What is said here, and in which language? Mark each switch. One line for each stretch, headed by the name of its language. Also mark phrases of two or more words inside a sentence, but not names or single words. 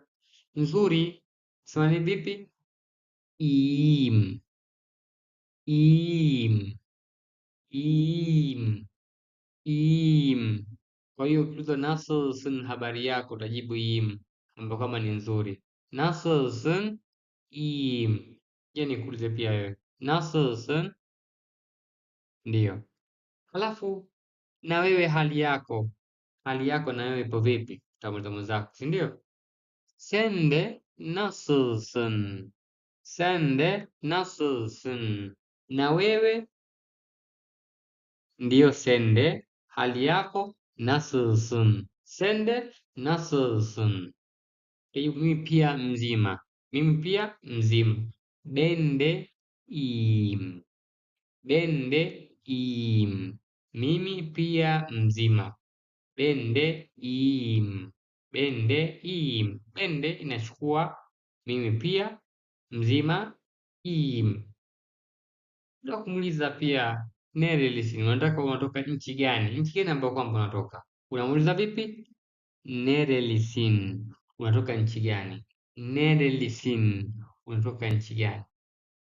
Swahili: Nzuri sema ni vipi?
Turkish: İyiyim. İyiyim. İyiyim. İyiyim.
Swahili: Kwa hiyo ukiulizwa nasılsın, habari yako, utajibu iyiyim, ambapo kama ni nzuri.
Turkish: Nasılsın? İyiyim.
Swahili: Je, nikuulize pia wewe, nasılsın? Ndiyo. Halafu na wewe hali yako na wewe ipo vipi? Utamuuliza mwenzako, si ndio?
Turkish: Sen de nasılsın? Sen de nasılsın?
Swahili: Na wewe ndiyo
Turkish: sen de,
Swahili: hali yako nasılsın?
Turkish: Sen de nasılsın?
Swahili: Mimi pia mzima. Mimi pia mzima.
Turkish: Ben de iyiyim. Ben de iyiyim.
Swahili: Mimi pia mzima.
Turkish: Ben de iyiyim. Ben de iyiyim. Ben de
Swahili: inachukua mimi pia mzima iyiyim. Unataka kumuuliza pia nerelisin, unatoka nchi gani? Nchi gani ambayo kwamba unatoka? Unamuuliza vipi? Nerelisin, unatoka nchi gani? Nerelisin, unatoka nchi gani?